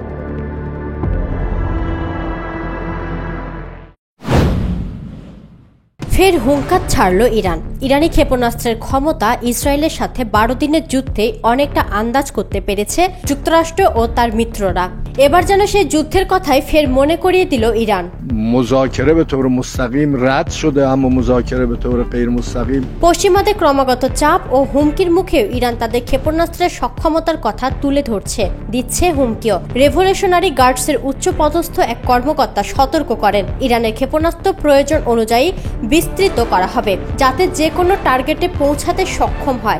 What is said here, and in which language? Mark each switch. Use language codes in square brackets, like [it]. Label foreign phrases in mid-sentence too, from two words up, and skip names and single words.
[bn] ফের হুঙ্কার ছাড়ল ইরান। ইরানি ক্ষেপণাস্ত্রের ক্ষমতা ইসরায়েলের সাথে 12 দিনের যুদ্ধে অনেকটা আন্দাজ করতে পেরেছে যুক্তরাষ্ট্র ও তার মিত্ররা। এবার যেন সেই যুদ্ধের কথাই ফের মনে করিয়ে দিল ইরান। [fa] مذاکره به طور مستقیم رد شده اما مذاکره به طور غیر مستقیم। [bn] পশ্চিমাদের ক্রমাগত চাপ ও হুমকির মুখেও ইরান তাদের ক্ষেপণাস্ত্রের সক্ষমতার কথা তুলে ধরছে, দিচ্ছে হুমকিও। রেভলিউশনারি গার্ডসের উচ্চপদস্থ এক কর্মকর্তা সতর্ক করেন, ইরানের ক্ষেপণাস্ত্র প্রয়োজন অনুযায়ী বিস্তৃত করা হবে, যাতে যে কোনো টার্গেটে পৌঁছাতে সক্ষম হয়।